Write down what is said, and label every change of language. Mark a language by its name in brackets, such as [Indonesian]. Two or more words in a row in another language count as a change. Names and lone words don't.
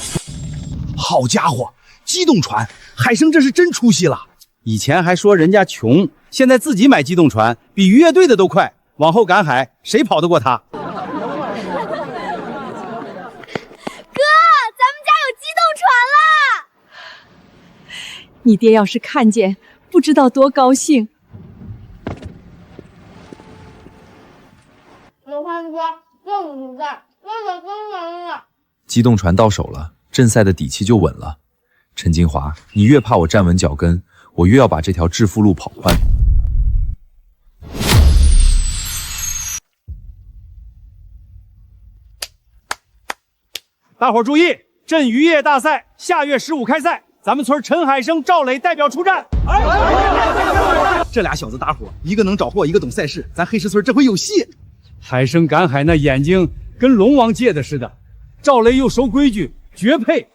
[Chinese] 好家伙，機動船，海生這是真出息了。以前還說人家窮，現在自己買機動船，比漁業隊的都快。往後趕海，誰跑得過他？哥，咱們家有機動船了！你爹要是看見，不知道多高興。刘欢哥，这不在，那个真人了。机动船到手了，镇赛的底气就穩了。陈金华，你越怕我站穩脚跟，我越要把这条致富路跑寬。大伙注意，镇漁業大賽下月15開賽，咱們村陳海生、趙磊代表出戰。這倆小子打夥，一個能找貨，一個懂賽事，咱黑石村這回有戲。海生趕海那眼睛跟龍王借的似的，趙雷又守規矩，絕配。